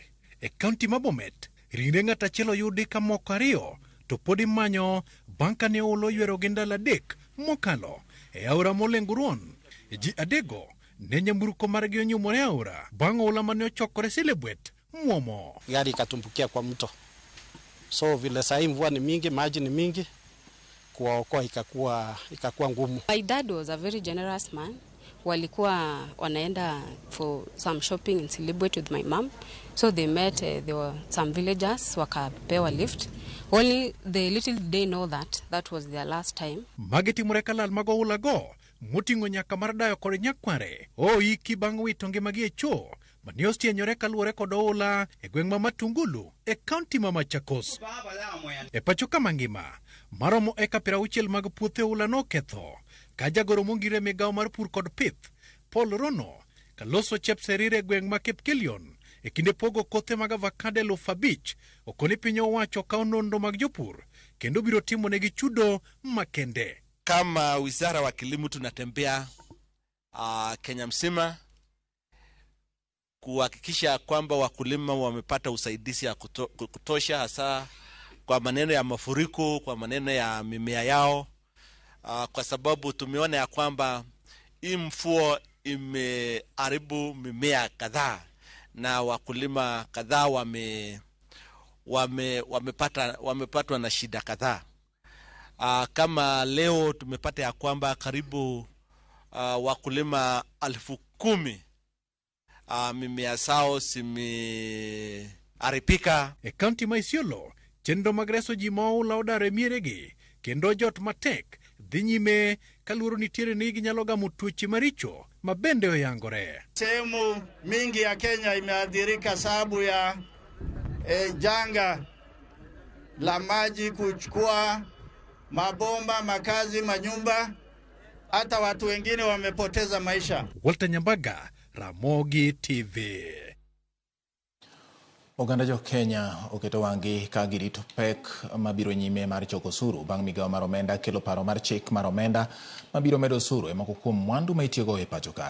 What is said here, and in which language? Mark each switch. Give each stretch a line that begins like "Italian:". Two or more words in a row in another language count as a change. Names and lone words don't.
Luo (Kenya and Tanzania): E kaunti ma Bomet, ringre ng'at achiel oyudi ka moko ariyo to pod imanyo bang' kane oula oywero gi ndalo 3 mokalo e aora Molenguruon. Ji adego ne nyamburko margi onyumore aora bang' oula mane ochokore Silebwet muomo.
Swahili: Gari ikatumbukia kwa mto. So vile sahi mvua ni mingi, maji ni mingi, kuwaokoa ikakuwa ngumu.
English: My dad was a very generous man.
Swahili: Walikuwa wanaenda
English: for some shopping in Silibwet with my mom. So they met, there were some villagers, wakapewa lift. Only the little they know that was their last time.
Luo (Kenya and Tanzania): Mageti murekalal mago ulago, mutingo nyaka mardayo kod nyakware. Iki bang' wito ngimagi e cho. Maniosti enyore kaluore kod oula e gweng' ma Matungulu e kaunti ma Machakos. E pacho ka mangima, maromo eka 60 mag puothe oula no ketho. Ka jagoro mongire migao mar pur kod pith, Paul Rono, kaloso Chepserire gweng' ma Kipkelion, e kinde pogo kothe mag avocado 5,000, okoni piny owacho kao nonro mag jopur, kendo biro timo negi chudo makende.
Swahili: Kama wizara wa kilimo tunatembea Kenya mzima kuhakikisha kwamba wakulima wamepata usaidizi ya kutosha, hasa kwa maneno ya mafuriko, kwa maneno ya mimea yao. Kwa sababu tumeona ya kwamba hii mvua imeharibu mimea kadhaa na wakulima kadhaa wamepatwa na shida kadhaa. Kama leo tumepata ya kwamba karibu wakulima 10,000 mimea zao zimeharibika.
Luo (Kenya and Tanzania): E kaunti ma Isiolo, chenro mag reso ji ma oula odare mieregi kendo jot matek dhi nyime kaluoro nitiere ni ginyalo gamo tuoche maricho ma bende oyangore.
Swahili: Sehemu mingi ya Kenya imeathirika sababu ya janga la maji kuchukua mabomba, makazi, manyumba, hata watu wengine wamepoteza maisha. Walter Nyambaga, Ramogi TV.
Luo (Kenya and Tanzania): Oganda jo Kenya oketo wang'i ka girito pek mabiro nyime mar choko osuru bang' migao mar omenda kelo paro mar chik mar omenda mabiro medo osuru e moko kuom mwandu ma itiyogo e pacho ka.